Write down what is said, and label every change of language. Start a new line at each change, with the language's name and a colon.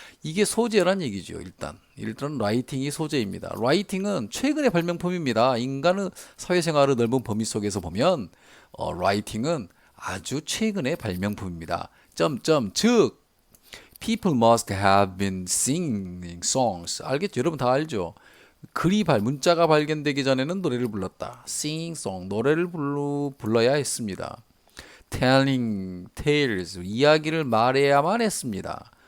Korean: 이게 소재란 얘기죠. 일단 writing이 소재입니다. writing은 최근의 발명품입니다. 인간의 사회생활의 넓은 범위 속에서 보면 writing은 아주 최근의 발명품입니다.
English: 즉 People must have been singing songs.
Korean: 알겠죠? 여러분 다 알죠? 문자가 발견되기 전에는 노래를 불렀다.
English: Singing song,
Korean: 노래를 불러야 했습니다.
English: Telling tales,
Korean: 이야기를 말해야만 했습니다.